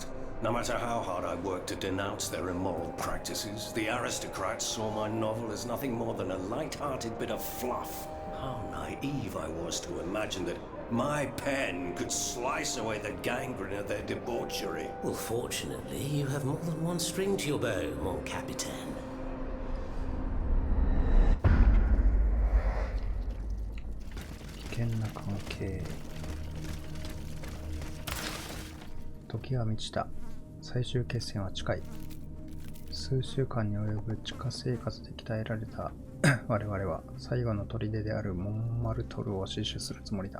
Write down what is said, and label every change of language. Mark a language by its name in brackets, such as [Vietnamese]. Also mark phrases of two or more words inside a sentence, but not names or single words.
[English] No matter how hard I worked to denounce their immoral practices, the aristocrats saw my novel as nothing more than a light-hearted bit of fluff. How naive I was to imagine that My pen could slice away the gangrene of their debauchery. Well, fortunately, you have more than one string to your bow, [French] mon capitaine. [Japanese] 危険な関係。時は満ちた。最終決戦は近い。数週間に及ぶ地下生活で鍛えられた我々は最後の砦であるモンマルトルを死守するつもりだ。